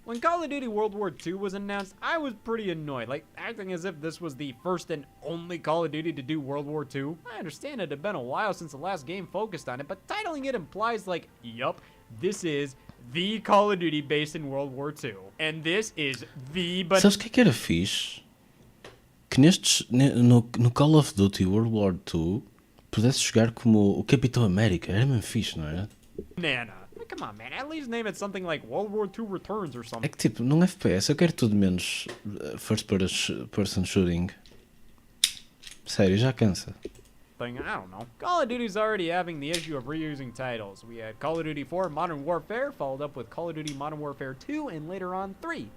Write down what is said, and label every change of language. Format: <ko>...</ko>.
<en>When Call of Duty World War II was announced, I was pretty annoyed, like acting as if this was the first and only Call of Duty to do World War II. I understand it had been a while since the last game focused on it, but titling it implies like, yup, this is the Call of Duty based in World War II. And this is the...</en> <pt>Sabes o que era fixe? Que no Call of Duty World War II pudesse jogar como o Capitão América. Era mesmo fixe, não era? Banana.</pt> <en>Come on, man. At least name it something like World War II Returns or something.</en> <pt>É que tipo, num FPS eu quero tudo menos</pt> <en>first person shooting.</en> <pt>Sério, já cansa.</pt> <en>I don't know. Call of Duty's already having the issue of reusing titles. We had Call of Duty 4 Modern Warfare, followed up with Call of Duty Modern Warfare 2, and later on 3.</en>